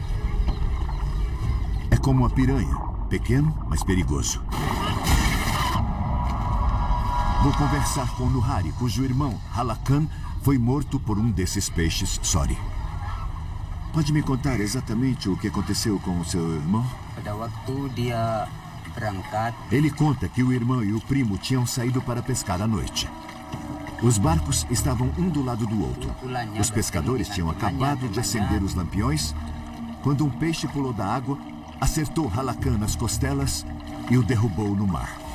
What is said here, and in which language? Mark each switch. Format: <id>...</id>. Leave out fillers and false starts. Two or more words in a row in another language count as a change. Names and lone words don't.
<pt>É como a piranha. Pequeno, mas perigoso. Vou conversar com Nuhari, cujo irmão, Halakan, foi morto por um desses peixes Sori. Pode me contar exatamente o que aconteceu com o seu irmão?</pt> <id>Pada waktu dia berangkat,</id> <pt>Ele conta que o irmão e o primo tinham saído para pescar à noite. Os barcos estavam um do lado do outro. Os pescadores tinham acabado de acender os lampiões quando um peixe pulou da água, acertou Halakan nas costelas e o derrubou no mar.</pt>